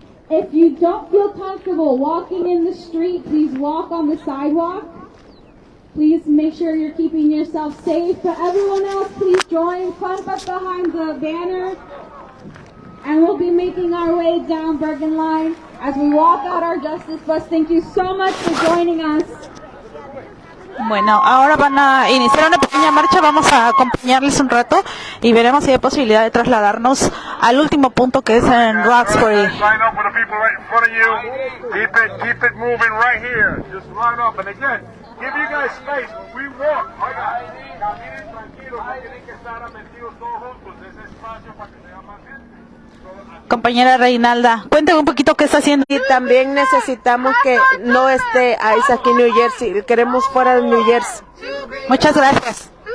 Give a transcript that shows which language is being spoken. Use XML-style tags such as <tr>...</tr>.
<en>If you don't feel comfortable walking in the street, please walk on the sidewalk. Please make sure you're keeping yourself safe. But everyone else, please join, clump up behind the banner. And we'll be making our way down Bergen Line as we walk out our justice bus. Thank you so much for joining us.</en> <es>Bueno, ahora van a iniciar una pequeña marcha, vamos a acompañarles un rato y veremos si hay posibilidad de trasladarnos al último punto que es en Roxbury.</es> <en>Line up with the people right in front of you. Keep it moving right here. Just line up. And again, give you guys space. We walk.</en> <es>Oiga, caminen tranquilos. No tienen que estar metidos todos juntos. Ese espacio para que sea más gente. Compañera Reinalda, cuéntame un poquito qué está haciendo. Y también necesitamos que no esté ICE aquí en New Jersey, queremos fuera de New Jersey. Muchas gracias.</es>